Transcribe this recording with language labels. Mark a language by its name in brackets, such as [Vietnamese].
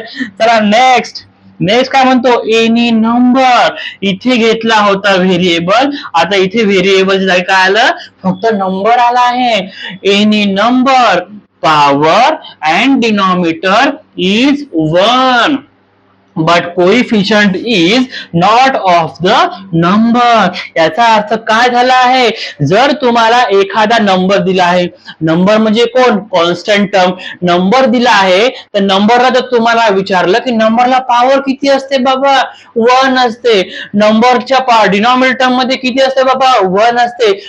[Marathi] चला नेक्स्ट काय म्हणतो? [English] Any number. [Marathi] इथे घेतला होता व्हेरिएबल, आता इथे व्हेरिएबल जागी काय आलं? फक्त नंबर आला आहे. [English] Any number, power and denominator is 1. but coefficient is not of the number. [Marathi] याचा अर्थ काय झाला आहे? जर तुम्हाला एखादा नंबर दिला आहे, नंबर म्हणजे कोण? Constant term. नंबर दिला आहे तर नंबरला जर तुम्हाला विचारलं की नंबरला पॉवर किती असते बाबा? 1 असते. नंबरच्या डिनॉमिनेटर मध्ये किती असते बाबा? 1 असते.